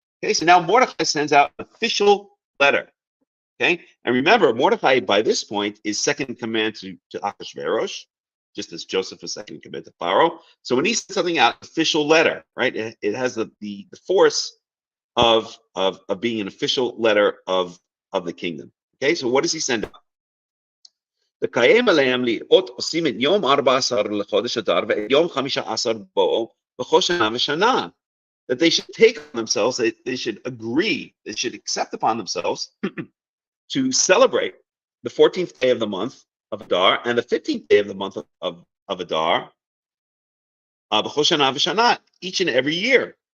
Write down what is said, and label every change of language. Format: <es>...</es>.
<en>Okay, so now Mordechai sends out an official letter. Okay, and remember, Mordechai by this point is second in command to Achashverosh, just as Joseph was second in command to Pharaoh. So when he sends something out, official letter, right? It has the force of being an official letter of the kingdom. Okay, so what does he send out?</en> <he>לקיים עליהם לראות עושים את יום 14 לחודש אדר ואת יום 15 בואו בכל שנה ושנה.</he> <en>That they should take on themselves, they should agree, they should accept upon themselves to celebrate the 14th day of the month of Adar and the 15th day of the month of Adar,</en> <he>b'chol shana v'shana,</he> <en>each and every year.</en>